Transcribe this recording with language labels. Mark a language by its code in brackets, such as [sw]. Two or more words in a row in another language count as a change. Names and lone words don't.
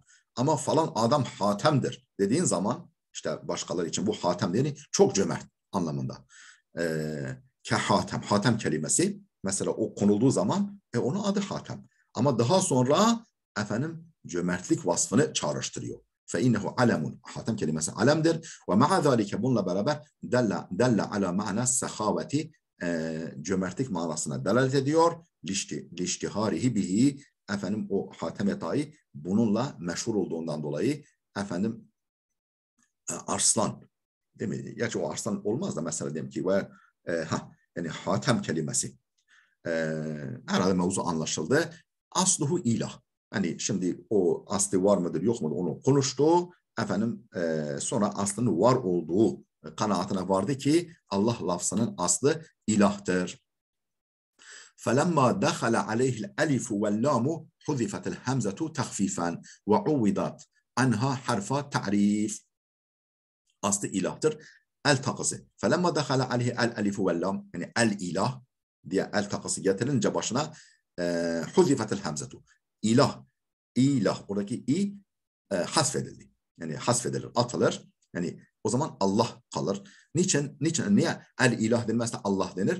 [tr] Ama falan adam Hatem'dir dediğin zaman işte başkaları için bu Hatem yani çok cömert anlamında. Hatem. Hatem kelimesi mesela o konulduğu zaman onun adı Hatem. Ama daha sonra efendim cömertlik vasfını çağrıştırıyor. [ar] فإنه علم [tr] hatem kelimesi alemdir [ar] ومع ذلك [tr] bununla beraber [ar] دل على معنى السخاوة [tr] cömertlik manasına delalet ediyor. [ar] لاشتهاره به [tr] efendim o hatem etayı bununla meşhur olduğundan dolayı efendim arslan değil mi? Gerçi o arslan olmaz da mesela diyelim ki ve yani hatem kelimesi herhalde mevzu anlaşıldı. [ar] أصله إله. [tr] Hani şimdi o aslı var mıdır yok mudur onu konuştu. Efendim sonra aslının var olduğu kanaatine vardı ki Allah lafzının aslı ilahtır. [ar] فَلَمَّا دَخَلَ عَلَيْهِ الْأَلِفُ وَاللَّامُ حُذِفَتِ الْهَمْزَةُ تَخْفِيفًا وَعُوِّضَتْ عَنْهَا حَرْفَ تَعْرِيف. [tr] Aslı ilahtır. El takısı. [ar] فَلَمَّا دَخَلَ عَلَيْهِ الْأَلِفُ وَاللَّامُ [tr] yani el ilah diye el takısı getirince başına [ar] حذفت الهمزة. [tr] İlah. Oradaki i hasfedildi. Yani hasfedilir, atılır. Yani o zaman Allah kalır. Niye el ilah denmezse Allah denir?